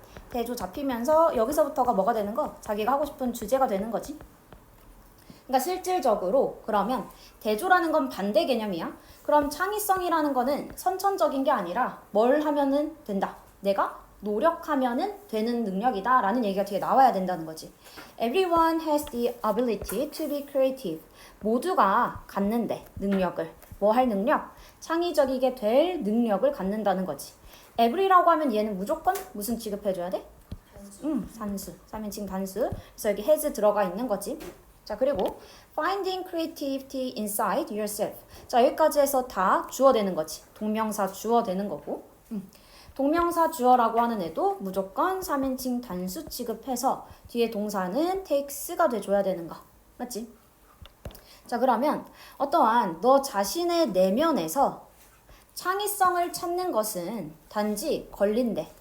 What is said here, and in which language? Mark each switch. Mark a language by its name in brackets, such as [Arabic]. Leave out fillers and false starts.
[Korean] 대조 잡히면서 여기서부터가 뭐가 되는 거? 자기가 하고 싶은 주제가 되는 거지. 그러니까 실질적으로 그러면 대조라는 건 반대 개념이야. 그럼 창의성이라는 거는 선천적인 게 아니라 뭘 하면은 된다. 내가 노력하면은 되는 능력이다 라는 얘기가 뒤에 나와야 된다는 거지. [English] Everyone has the ability to be creative. [Korean] 모두가 갖는데 능력을. 뭐 할 능력? 창의적이게 될 능력을 갖는다는 거지. every라고 하면 얘는 무조건 무슨 취급해줘야 돼? 산수. 3인칭 단수. 그래서 여기 has 들어가 있는 거지. 자, 그리고 [English] finding creativity inside yourself. [Korean] 자, 여기까지 해서 다 주어되는 거지. 동명사 주어되는 거고. 동명사 주어라고 하는 애도 무조건 3인칭 단수 취급해서 뒤에 동사는 takes가 돼줘야 되는 거. 맞지? 자, 그러면 어떠한 너 자신의 내면에서 창의성을 찾는 것은 단지 걸린대.